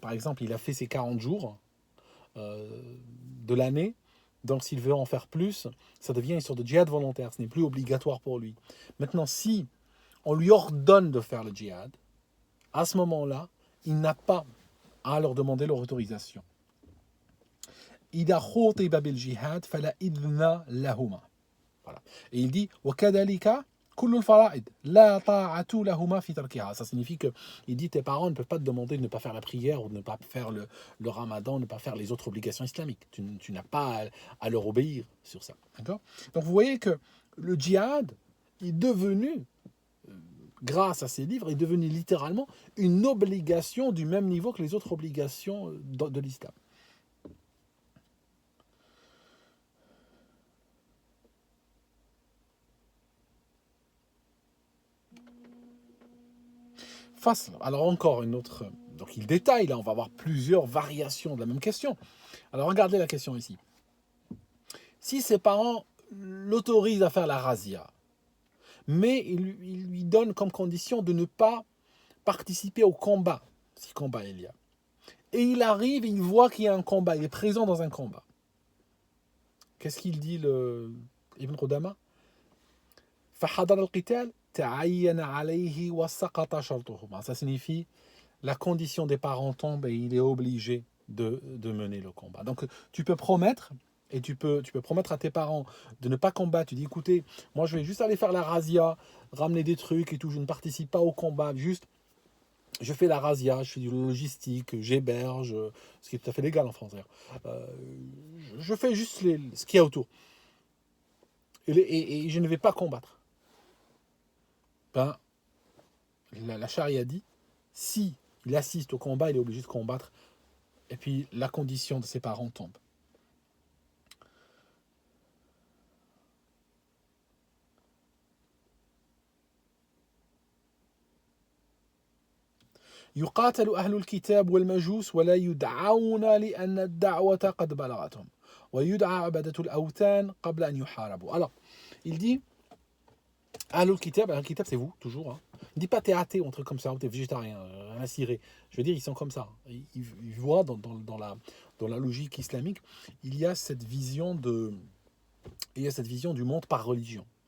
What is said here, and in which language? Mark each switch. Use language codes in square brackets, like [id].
[fr] Par exemple, il a fait ses 40 jours de l'année, donc s'il veut en faire plus, ça devient une sorte de djihad volontaire, ce n'est plus obligatoire pour lui. Maintenant, si on lui ordonne de faire le djihad, à ce moment-là, il n'a pas à leur demander leur autorisation. [ar] إذا خُطِبَ بالجهاد فلا إذن لهما. [fr] Voilà. Et il dit [ar] وكذلك كل الفرائض لا طاعة لهما في تركها. [fr] Ça signifie que il dit tes parents ne peuvent pas te demander de ne pas faire la prière ou de ne pas faire le ramadan, ne pas faire les autres obligations islamiques. Tu n'as pas à leur obéir sur ça. D'accord? Donc vous voyez que le djihad est devenu, grâce à ces livres, est devenu littéralement une obligation du même niveau que les autres obligations de l'islam. Alors encore une autre... Donc il détaille, là on va avoir plusieurs variations de la même question. Alors regardez la question ici. Si ses parents l'autorisent à faire la razzia, mais il lui donne comme condition de ne pas participer au combat, si combat il y a. Et il arrive, il voit qu'il y a un combat, il est présent dans un combat. Qu'est-ce qu'il dit Ibn Qudama? [ar] فحضر القتال تعين عليه وسقط شرطهما. [fr] Ça signifie la condition des parents tombe et il est obligé de mener le combat. Donc tu peux promettre, et tu peux promettre à tes parents de ne pas combattre. Tu dis écoutez, moi je vais juste aller faire la razzia, ramener des trucs et tout, je ne participe pas au combat, juste je fais la razzia, je fais du logistique, j'héberge, ce qui est tout à fait légal en France d'ailleurs. Je fais juste ce qu'il y a autour. Et je ne vais pas combattre. Ben, la charia dit, si il assiste au combat, il est obligé de combattre. Et puis la condition de ses parents tombe. [ar] يقاتل أهل الكتاب والمجوس ولا يدعون لأن الدعوة قد بلغتهم ويدعى عبادة الأوثان قبل أن يحاربوا. [fr] Alors, il dit أهل الكتاب c'est vous, toujours. Hein. Il dit pas t'es athée ou un truc comme ça, ou t'es végétarien, rien ciré. Je veux dire, ils sont comme ça. Ils voient dans la logique islamique, il y a cette vision du monde par religion.